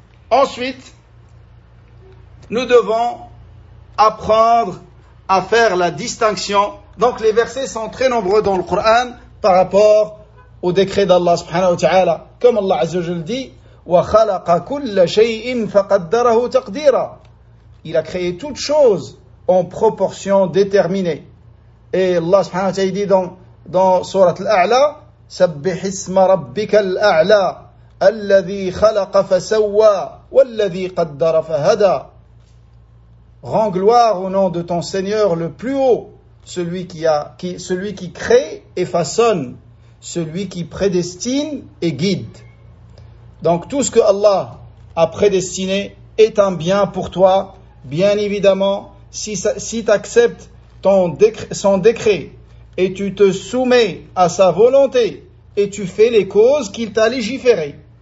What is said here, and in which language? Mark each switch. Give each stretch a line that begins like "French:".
French: Ensuite, nous devons apprendre à faire la distinction. Donc les versets sont très nombreux dans le Coran par rapport au décret d'Allah subhanahu wa ta'ala. Comme Allah azza wa jalla dit,
Arabic: wa khalaqa kulla shay'in faqaddarahu taqdira.
French: Il a créé toute chose en proportion déterminée. Et Allah subhanahu wa ta'ala dit dans sourate Al-A'la,
Arabic: سبح اسم ربك الأعلى الذي خلق فسوى والذي قدر فهدى.
French: Rends gloire au nom de ton Seigneur le plus haut, celui qui crée et façonne, celui qui prédestine et guide. Donc tout ce que Allah a prédestiné est un bien pour toi, bien évidemment, si tu acceptes son décret et tu te soumets à sa volonté et tu fais les causes qu'il t'a légiférées.